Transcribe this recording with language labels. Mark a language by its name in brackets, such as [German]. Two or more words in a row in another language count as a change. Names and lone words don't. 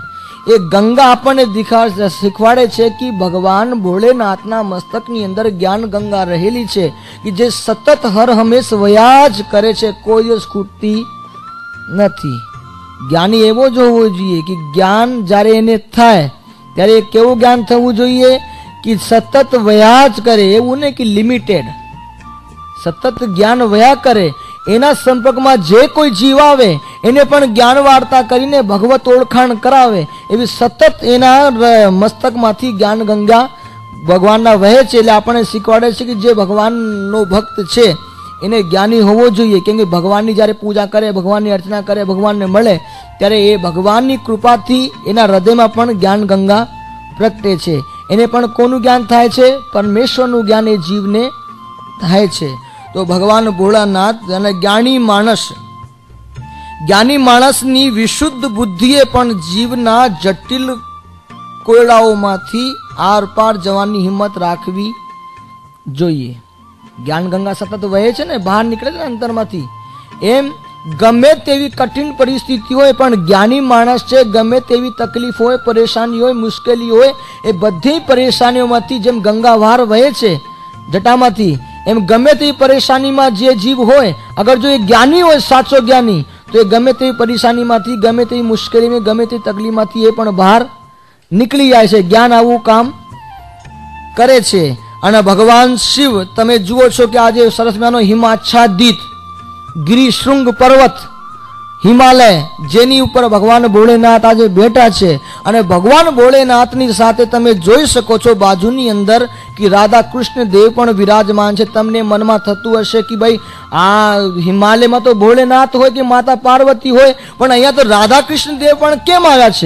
[Gujarati] એ ગંગા આપને શીખવાડે છે કે ભગવાન ભોળેનાથના મસ્તકની અંદર જ્ઞાન ગંગા રહેલી છે કે જે સતત હર હમેશ વયાજ કરે છે, કોઈ દિવસ ખૂટતી નથી। જ્ઞાની એવો જ હોવો જોઈએ કે જ્ઞાન જ્યારે એને થાય ત્યારે કેવું જ્ઞાન થવું જોઈએ કે સતત વયાજ કરે, એવું નહીં કે લિમિટેડ, સતત જ્ઞાન વયા કરે। એના સંપર્કમાં જે કોઈ જીવ આવે એને પણ જ્ઞાન વાર્તા કરીને ભગવત ઓળખાણ કરાવે એવી સતત એના મસ્તકમાંથી જ્ઞાન ગંગા ભગવાનના વહે છે। એટલે આપણે શીખવાડે છે કે જે ભગવાનનો ભક્ત છે એને જ્ઞાની હોવો જોઈએ, કેમ કે ભગવાનની જ્યારે પૂજા કરે, ભગવાનની અર્ચના કરે, ભગવાનને મળે ત્યારે એ ભગવાનની કૃપાથી એના હૃદયમાં પણ જ્ઞાન ગંગા પ્રગટે છે। એને પણ કોનું જ્ઞાન થાય છે? પરમેશ્વરનું જ્ઞાન એ જીવને થાય છે। તો ભગવાન ભોળાનાથ અને જ્ઞાની માણસની વિશુદ્ધ બુદ્ધિએ પણ જીવના જટિલ કોયડાઓમાંથી આર પાર જવાની હિંમત રાખવી જોઈએ। જ્ઞાન ગંગા સતત વહે છે ને, બહાર નીકળે છે અંતરમાંથી। એમ ગમે તેવી કઠિન પરિસ્થિતિ હોય પણ જ્ઞાની માણસ છે ગમે તેવી તકલીફ હોય, પરેશાની હોય, મુશ્કેલી હોય, એ બધી પરેશાનીઓમાંથી જેમ ગંગા બહાર વહે છે જટામાંથી એમ ગમે તેવી પરેશાની में જે જીવ હોય, અગર જો યે જ્ઞાની હોય, સાચો જ્ઞાની, તો યે ગમે તેવી પરેશાની માંથી, ગમે તેવી મુશ્કેલી में, ગમે તેવી તકલીફ માંથી એ પણ બહાર નીકળી જાય છે। જ્ઞાન આવું કામ કરે છે। અને ભગવાન શિવ તમે જુઓ છો કે આજ સરસ મજાનો હિમાચ્છાદિત ગિરિશૃંગ પર્વત હિમાલય જેની ઉપર ભગવાન ભોળેનાથ આજે બેઠા છે અને ભગવાન ભોળેનાથની સાથે તમે જોઈ શકો છો બાજુની અંદર કે રાધા કૃષ્ણ દેવ પણ વિરાજમાન છે. તમને મનમાં થતું હશે કે ભાઈ આ હિમાલયમાં તો ભોળેનાથ હોય કે માતા પાર્વતી હોય, પણ અહીંયા તો રાધા કૃષ્ણ દેવ પણ કેમ આવ્યા છે?